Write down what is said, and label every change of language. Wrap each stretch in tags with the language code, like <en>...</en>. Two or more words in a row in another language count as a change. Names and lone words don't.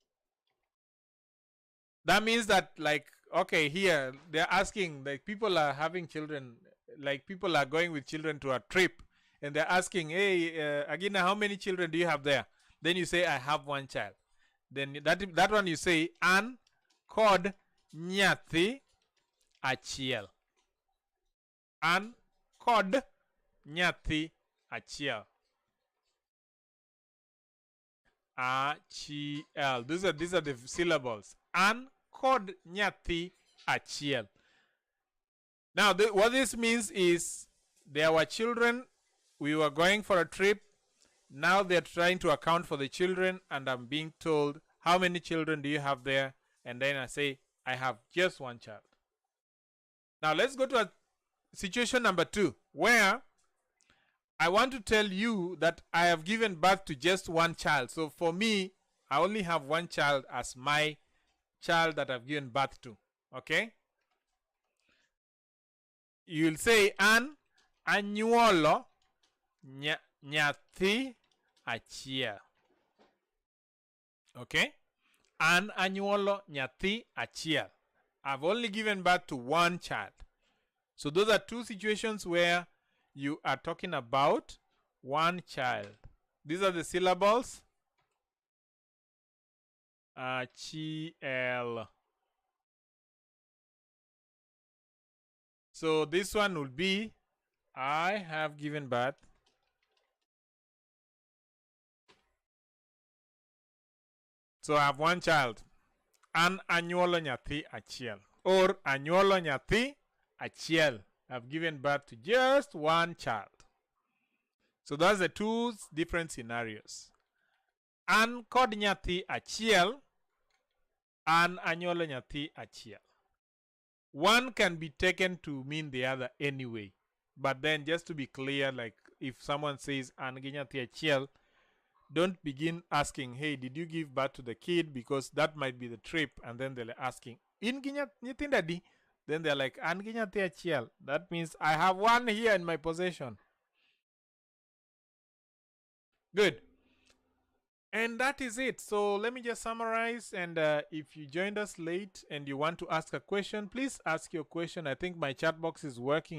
<en>That means that, like, okay, here they're asking, like, people are having children, like people are going with children to a trip, and they're asking, hey, Agina, how many children do you have there? Then you say, I have one child. Then that one you say,</en> <luo>an kod nyathi achiel. An kod nyathi achiel. Achiel.</luo> <en>These are the syllables.</en> <luo>An kod nyathi achiel.</luo> <en>Now, what this means is there were children. We were going for a trip. Now they're trying to account for the children, and I'm being told, how many children do you have there? And then I say, I have just one child. Now let's go to a situation number 2, where I want to tell you that I have given birth to just one child. So for me, I only have one child as my child that I've given birth to. Okay? You'll say,</en> <luo>an anyuolo nyathi achiel.</luo> <en>Okay?</en> <luo>An anyuolo nyathi achiel.</luo> <en>I've only given birth to one child. So those are 2 situations where you are talking about one child. These are the syllables. Achiel. So this one will be, I have given birth so I have one child.</en> <luo>An anyuolo nyathi achiel. Or anyuolo nyathi achiel.</luo> <en>I've given birth to just one child. So those are 2 different scenarios.</en> <luo>An kod nyathi achiel. An anyuolo nyathi achiel.</luo> <en>One can be taken to mean the other anyway. But then, just to be clear, like if someone says</en> <luo>an gi nyathi achiel,</luo> <en>don't begin asking, hey, did you give birth to the kid? Because that might be the trip. And then they're asking,</en> <luo>in gi nyithinda di?</luo> <en>Then they're like,</en> <luo>an gi nyathi achiel.</luo> <en>That means I have one here in my possession. Good. And that is it. So let me just summarize. And if you joined us late and you want to ask a question, please ask your question. I think my chat box is working.</en>